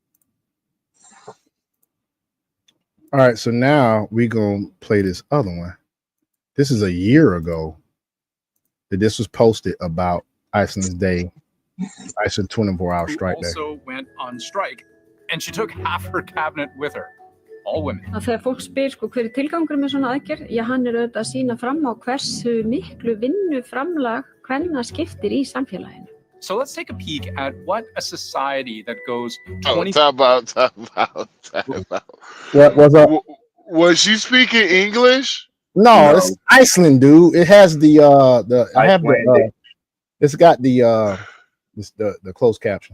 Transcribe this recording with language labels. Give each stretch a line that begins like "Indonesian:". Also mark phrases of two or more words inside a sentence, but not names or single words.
English: All right, so now we're gonna play this other one. This is a year ago that this was posted about Iceland's day, Iceland 24-hour strike day. Also went on strike, and she took half her cabinet with her, all women.
Icelandic: Þegar fólk spyr hver tilgangur með svona aðgerð, hann auðvitað að sýna fram á hversu miklu vinnuframlag kvenna skiptir í samfélaginu.
English: So let's take a peek at what a society that goes 20. Talk about. What was up? Was she speaking English? No, it's Iceland, dude. It has the I have the it's got the closed caption.